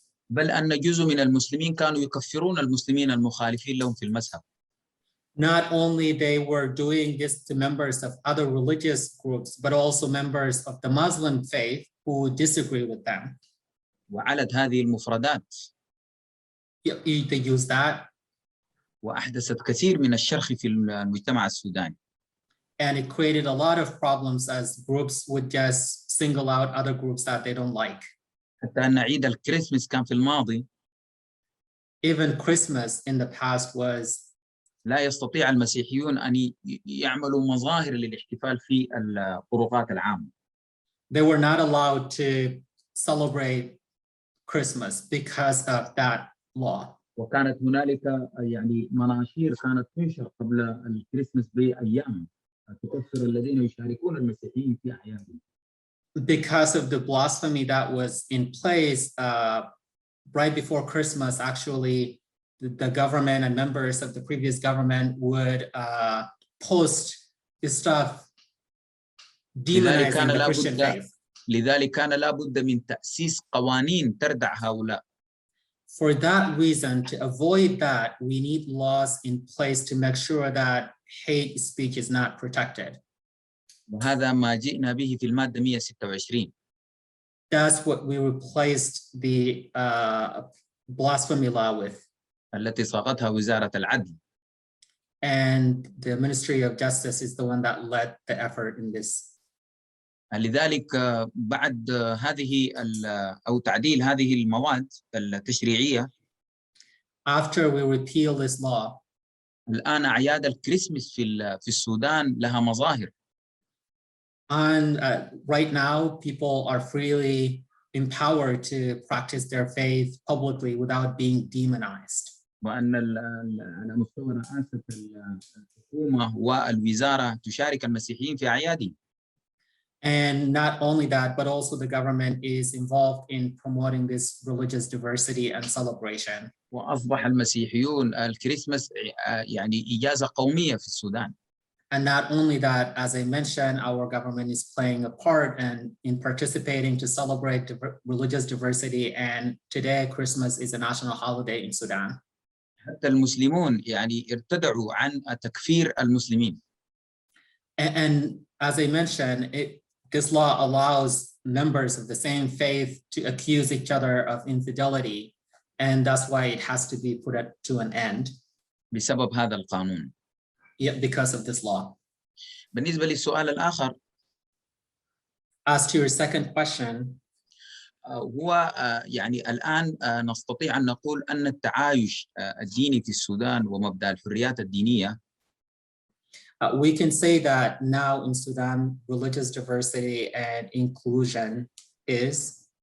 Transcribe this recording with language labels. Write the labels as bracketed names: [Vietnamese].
[Arabic] بل أن جزء من المسلمين كانوا يكفرون المسلمين المخالفين لهم في المذهب. [English] Not only they were doing this to members of other religious groups, but also members of the Muslim faith who disagree with them. [Arabic] وعلت هذه المفردات. [English] They use that. [Arabic] وأحدثت كثير من الشرخ في المجتمع السوداني. [English] And it created a lot of problems as groups would just single out other groups that they don't like. [Arabic] حتى أن عيد الكريسماس كان في الماضي. [English] Even Christmas in the past was. [Arabic] لا يستطيع المسيحيون أن يعملوا مظاهر للاحتفال في الطرقات العامة. [English] They were not allowed to celebrate Christmas because of that law. [Arabic] وكانت هنالك يعني مناشير كانت تنشر قبل الكريسماس بأيام تكفر الذين يشاركون المسيحيين في أعيادهم. [English] Because of the blasphemy that was in place right before Christmas, actually, the government and members of the previous government would post this stuff demonizing the Christian faith. [Arabic] لذلك كان لابد من تأسيس قوانين تردع هؤلاء. [English] For that reason, to avoid that, we need laws in place to make sure that hate speech is not protected. [Arabic] وهذا ما جئنا به في المادة 126. [English] That's what we replaced the blasphemy law with. [Arabic] التي صاغتها وزارة العدل. [English] And the Ministry of Justice is the one that led the effort in this. [Arabic] لذلك بعد هذه أو تعديل هذه المواد التشريعية. [English] After we repeal this law. [Arabic] الآن أعياد الكريسماس في السودان لها مظاهر. [English] And right now, people are freely empowered to practice their faith publicly without being demonized. [Arabic] وأن على مستوى رئاسة الحكومة والوزارة تشارك المسيحيين في أعيادهم. [English] And not only that, but also the government is involved in promoting this religious diversity and celebration. [Arabic] وأصبح المسيحيون الكريسماس يعني إجازة قومية في السودان. [English] And not only that, as I mentioned, our government is playing a part and in participating to celebrate religious diversity. And today, Christmas is a national holiday in Sudan. [Arabic] حتى المسلمون يعني ارتدعوا عن تكفير المسلمين. [English] And as I mentioned, this law allows members of the same faith to accuse each other of infidelity, and that's why it has to be put to an end. [Arabic] بسبب هذا القانون. [English] Because of this law. [Arabic] بالنسبة للسؤال الآخر [English] As to your second question, [Arabic] هو يعني الآن نستطيع أن نقول أن التعايش الديني في السودان ومبدأ الحريات الدينية [English] we can say that now in Sudan, religious diversity and inclusion is.